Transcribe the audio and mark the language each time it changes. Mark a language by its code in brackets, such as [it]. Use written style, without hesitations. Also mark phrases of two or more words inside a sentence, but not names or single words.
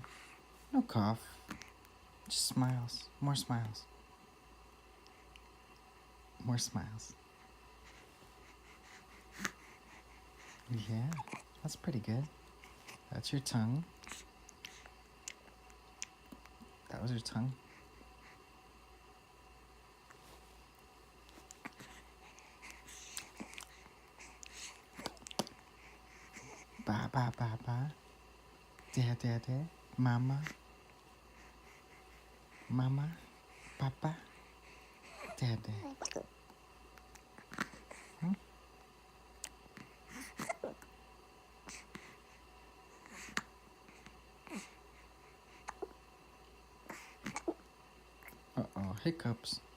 [en] No cough. Just smiles. More smiles. More smiles. Yeah, that's pretty good. That's your tongue. That was your tongue. Ba ba ba ba. Dad. Mama. Mama. Papa. Dad. Hmm? Uh-oh, hiccups.